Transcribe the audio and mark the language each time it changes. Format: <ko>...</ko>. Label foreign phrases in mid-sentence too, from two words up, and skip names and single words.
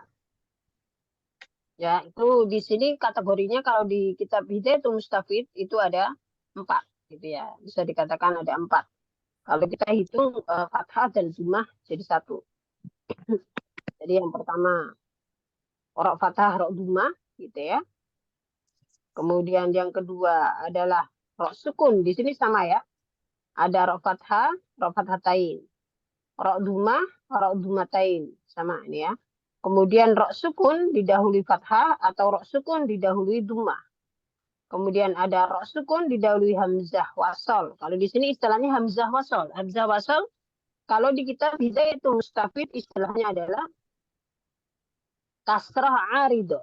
<id>Ya, itu di sini kategorinya kalau di kitab Hidayatul Mustafid itu ada 4 gitu ya. Bisa dikatakan ada 4. Kalau kita hitung fathah dan dhammah jadi 1. Jadi yang pertama rok fathah, rok duma, gitu ya. Kemudian yang kedua adalah rok sukun. Di sini sama ya. Ada rok fathah, rok fathatain. Rok duma, rok dumatain. Sama ini ya. Kemudian rok sukun didahului fathah atau rok sukun didahului duma. Kemudian ada rok sukun didahului hamzah wasol. Kalau di sini istilahnya hamzah wasol. Hamzah wasol kalau di kitab Hidayatul Mustafid istilahnya adalah kasrah aridoh.</id>